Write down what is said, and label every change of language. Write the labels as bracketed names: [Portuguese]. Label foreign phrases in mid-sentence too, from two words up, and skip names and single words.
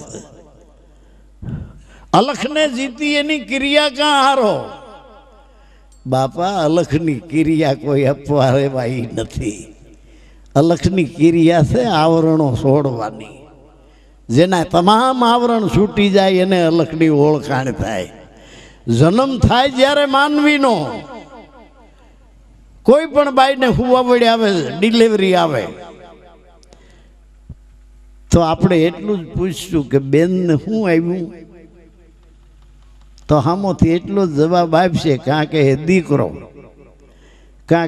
[Gujarati] અલખ ને જીતી એની ક્રિયા કા હારો બાપા અલખની ક્રિયા કોઈ અપવારેવાઈ નથી અલખની ક્રિયા સે આવરણો સોડવાની જેના તમામ આવરણ છૂટી જાય એને અલખની ઓળખાણ થાય જન્મ થાય જ્યારે માનવીનો કોઈ પણ બાઈ ને હુવાવડી આવે ડિલીવરી આવે તો આપણે એટલું જ પૂછશું કે બેન ને શું આવ્યું તો હામોથી એટલો જવાબ આપશે કાં કે દીકરો કાં